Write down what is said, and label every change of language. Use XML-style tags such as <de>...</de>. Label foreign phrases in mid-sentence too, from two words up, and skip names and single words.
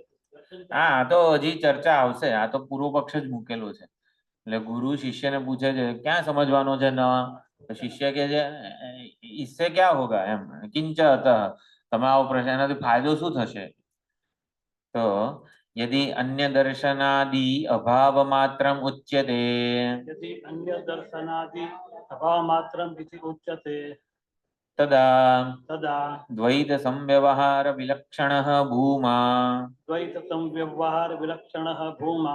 <gu>હા, તો હજી ચર્ચા આવશે. આ તો પૂર્વ પક્ષ જ મૂકેલો છે. એટલે ગુરુ શિષ્યને પૂછે છે ક્યાં સમજવાનો છે ન? શિષ્ય કે છે</gu> <hi>इसे क्या होगा,</hi> <gu>એમ</gu> <sa>किंच अतः.</sa> <gu>તમે આવો પ્રશ્ન, એનાથી ફાયદો શું થશે?</gu> <sa>તો यदि अन्य दर्शनादि अभाव मात्रम उच्यते, यदि अन्य दर्शनादि अभाव मात्रम इति उच्यते तदा तदा द्वैत संव्यवहार विलक्षणः भूमा द्वैत संव्यवहार विलक्षणः भूमा</sa>